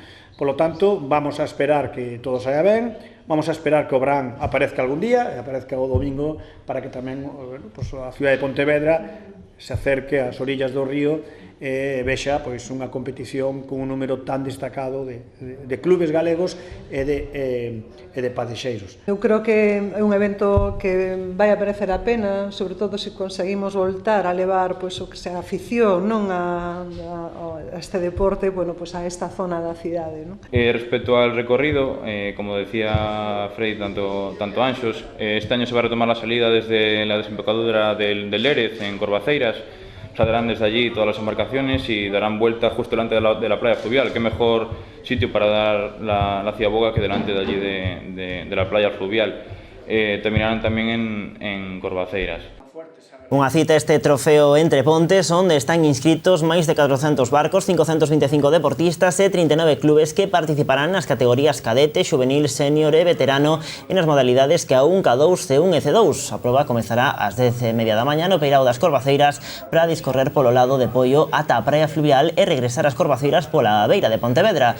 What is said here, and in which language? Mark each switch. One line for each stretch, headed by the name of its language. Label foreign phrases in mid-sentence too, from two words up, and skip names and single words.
Galician: Polo tanto, vamos a esperar que todo saia ben, vamos a esperar que o Brán aparezca algún día e aparezca o domingo para que tamén pois, a cidade de Pontevedra se acerque ás orillas do río e vexa pois, unha competición con un número tan destacado de clubes galegos e de padexeiros. Eu creo que é un evento que vai a merecer a pena, sobre todo se conseguimos voltar a levar pois, o que sea afición non a este deporte bueno, pois, a esta zona da cidade.
Spanish: ¿No? Respecto al recorrido, como decía Frei, tanto Anxos, este año se va a retomar la salida desde la desembocadura del Lérez en Corvaceiras. saldrán desde allí todas las embarcaciones y darán vuelta justo delante de la playa fluvial. Qué mejor sitio para dar la ciaboga que delante de allí de la playa fluvial. Terminarán también en Corvaceiras.
Galician: Unha cita este trofeo Entre Pontes, onde están inscritos máis de 400 barcos, 525 deportistas e 39 clubes que participarán nas categorías cadete, juvenil, senior e veterano e nas modalidades K1, K2, C1 e C2. A proba comezará ás 10:30 da mañá no Peirao das Corvaceiras para discorrer polo lado de Poio ata a praia fluvial e regresar ás Corvaceiras pola beira de Pontevedra.